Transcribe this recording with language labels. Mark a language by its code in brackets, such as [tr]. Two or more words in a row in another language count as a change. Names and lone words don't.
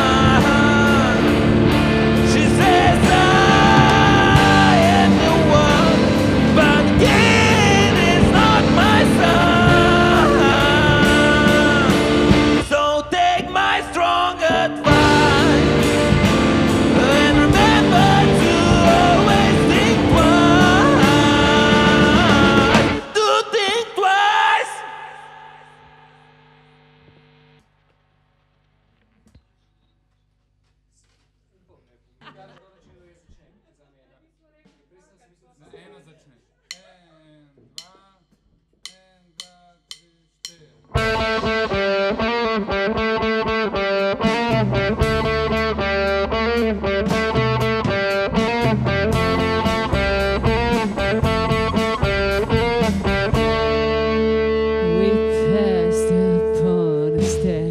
[en] She says I am the one, but the kid is not my son. So take my strong advice and remember to always think twice. To think twice. [sl] Na eno začneš. En, dva, tri, štiri. [en] We passed upon a stair.